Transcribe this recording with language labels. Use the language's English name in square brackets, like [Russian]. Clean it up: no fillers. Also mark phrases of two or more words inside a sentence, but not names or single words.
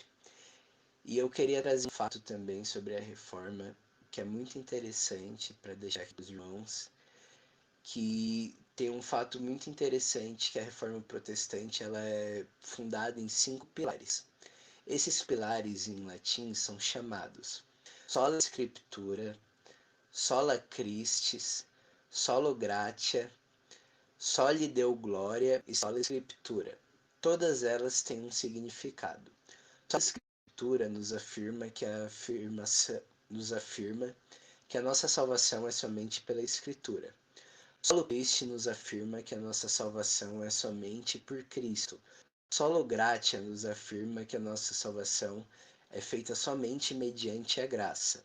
[Portuguese] E eu queria trazer um fato também sobre a Reforma, que é muito interessante para deixar aqui para os irmãos, que tem um fato muito interessante, que a Reforma Protestante ela é fundada em 5 pilares. Esses pilares em latim são chamados [Latin] sola scriptura, sola Christis, solo gratia, soli deo gloria [Portuguese] e [Latin] sola scriptura. [Portuguese] Todas elas têm um significado. [Latin] Sola Scriptura [Portuguese] nos afirma que a nossa salvação é somente pela Escritura. [Latin] Solo Christi [Portuguese] nos afirma que a nossa salvação é somente por Cristo. [Latin] Solo Gratia [Portuguese] nos afirma que a nossa salvação é feita somente mediante a graça.